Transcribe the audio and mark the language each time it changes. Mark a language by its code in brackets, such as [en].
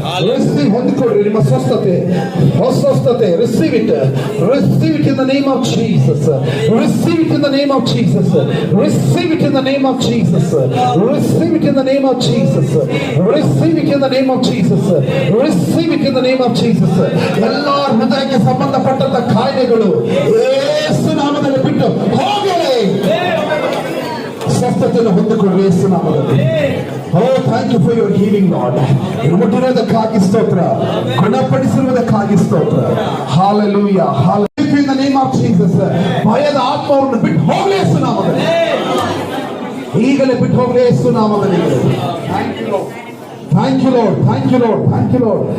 [kn] Receive ಹೊಂದಿಕೊಳ್ಳಿ ನಿಮ್ಮ ಸ್ವಸ್ಥತೆ. [en] Receive it. Receive it in the name of Jesus. Receive it in the name of Jesus. Receive it in the name of Jesus. Receive it in the name of Jesus. Receive it in the name of Jesus. Receive it in the name of Jesus. [kn] ಎಲ್ಲ ಹೃದಯಕ್ಕೆ ಸಂಬಂಧಪಟ್ಟಂತ ಕಾಯಿಲೆಗಳು ಯೇಸು ನಾಮದಲ್ಲಿ ಬಿಟ್ಟು ಹೋಗಲಿ. ಸ್ವಸ್ಥತೆಯನ್ನು ಹೊಂದಿಕೊಳ್ಳಿ ಯೇಸು ನಾಮದಲ್ಲಿ. [en] Oh, thank you for your healing, Lord. [kn] ಮುಟ್ಟಿರೋದಕ್ಕಾಗಿ ಸ್ತೋತ್ರ, ಗುಣಪಡಿಸಿರುವುದಕ್ಕಾಗಿ ಸ್ತೋತ್ರ. [en] Hallelujah. Hallelujah. In the name of Jesus. [kn] ಭಯದ ಆತ್ಮವನ್ನು ಬಿಟ್ಟು ಹೋಗಲಿ ಯೇಸು ನಾಮದಲ್ಲಿ. ಈಗಲೇ ಬಿಟ್ಟು ಹೋಗಲಿ ಯೇಸು ನಾಮದಲ್ಲಿ. [en] Thank you, Lord. Thank you, Lord. Thank you, Lord. Thank you, Lord.